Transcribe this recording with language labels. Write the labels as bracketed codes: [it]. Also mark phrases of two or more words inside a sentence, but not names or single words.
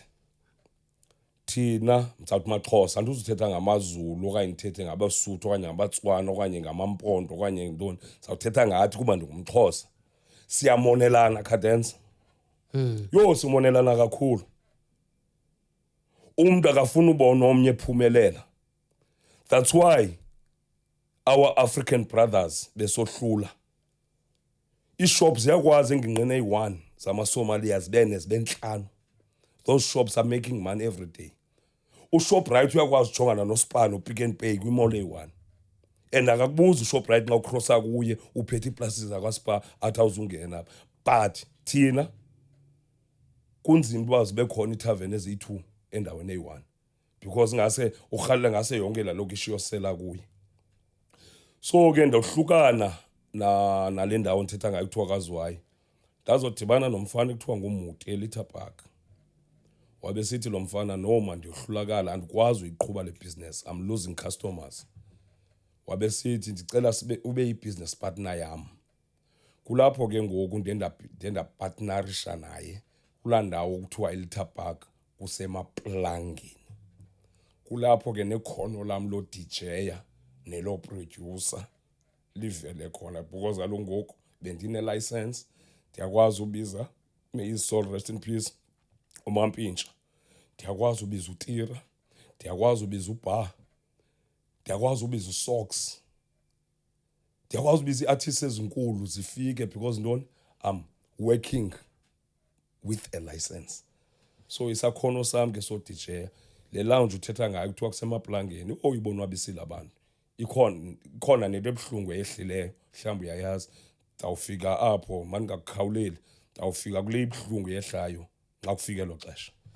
[xh] Thina mtsawuthi maXhosa andizuthetha ngamaZulu okanye ndithethe ngabaSuthu okanye ngamaTswana okanye ngamampondo okanye ntoni. Sawuthetha ngathi kuba ndingumXhosa. Siyamonelana Cadenza. Yho simonelana kakhulu. Umuntu akafuna ubona omnye ephumelela. [en] That's why our African brothers besohlula. [xh] Ishops ziyakwazi engingqine eyi-1 zamaSomalia zibe nhlanu. [en] Those shops are making money every day. [xh] UShoprite uyakwazi ujongana noSpar noPick n Pay kwimall eyi-1. And akakubuza uShoprite xa ucrossa kuye uphethe iiplasi zakwaSpar athi awuzungena. But thina kunzima uba zibe khona iithaveni eziyi-2 endaweni eyi-1 because ngase urhalele ngase yonke la lokishi yosela kuye. So ke ndohlukana nale ndawo ndithetha ngayo kuthiwa KwaZwayi. Ndazodibana nomfana ekuthiwa nguMuti eLittle Park. Wabe sithi lo mfana noma ndiyohlulakala andikwazi uyiqhuba le business, [en] I'm losing customers. [xh] Wabe sithi ndicela ube yi- [en] business partner [xh] yam. Kulapho ke ngoku ndenda partnerisha naye kulaa ndawo kuthiwa eLittle Park kusemaplangeni. Kulapho ke nekhono lam lo DJya nelo producer livele khona because kaloku ngoku bendine license ndiyakwazi ubiza, [en] may his soul rest in peace, [xh] uMampintsha. Ndiyakwazi ubiza uTira, ndiyakwazi ubiza uBar, ndiyakwazi ubiza uSocks, ndiyakwazi ubiza iartists ezinkulu zifike because ntoni [en] I'm working with a license. [xh] So isakhono sami ke so DJya le lounge uthetha ngayo kuthiwa kusemaplangeni uyibonwabisile abantu. Ikhona nento ebuhlungu ehlileyo mhlawumbe uyayazi. Ndawufika apho mandingakukhawuleli ndawufika kule ibuhlungu yehlayo xa kufike lo xesha.